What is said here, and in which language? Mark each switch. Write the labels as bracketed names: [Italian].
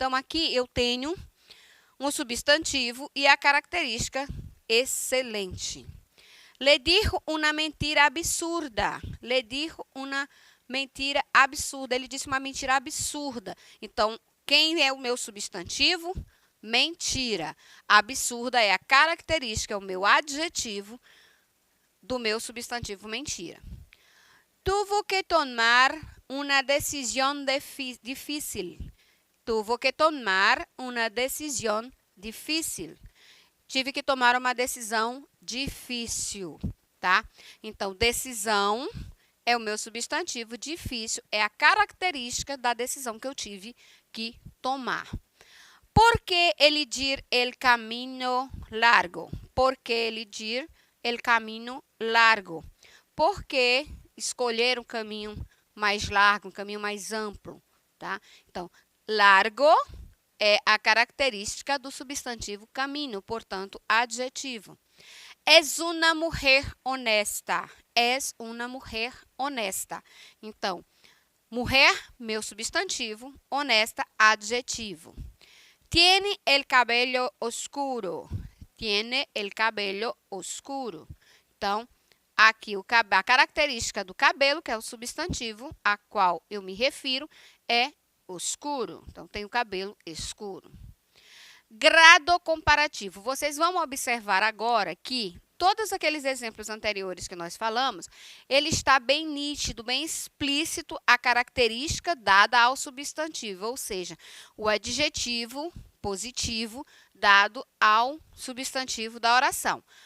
[Portuguese] Então, aqui eu tenho um substantivo e a característica excelente. [Spanish] Le dijo una mentira absurda. Le dijo una mentira absurda. [Portuguese] Ele disse uma mentira absurda. Então, quem é o meu substantivo? Mentira. Absurda é a característica, é o meu adjetivo do meu substantivo mentira. [Spanish] Tuvo que tomar una decisión difícil. Tuvo que tomar una decisión difícil. [Portuguese] Tive que tomar uma decisão difícil, tá? Então, decisão é o meu substantivo, difícil é a característica da decisão que eu tive que tomar. [Spanish] ¿Por qué elegir el camino largo? ¿Por qué elegir el camino largo? [Portuguese] Por que escolher um caminho mais largo, um caminho mais amplo, tá? Então, largo é a característica do substantivo caminho, portanto, adjetivo. [Spanish] Es una mujer honesta. Es una mujer honesta. [Portuguese] Então, mulher, meu substantivo, honesta, adjetivo. [Spanish] Tiene el cabello oscuro. Tiene el cabello oscuro. [Portuguese] Então, aqui a característica do cabelo, que é o substantivo a qual eu me refiro, é oscuro. Então, tem o cabelo escuro. [Spanish] Grado comparativo. [Portuguese] Vocês vão observar agora que todos aqueles exemplos anteriores que nós falamos, ele está bem nítido, bem explícito a característica dada ao substantivo, ou seja, o adjetivo positivo dado ao substantivo da oração.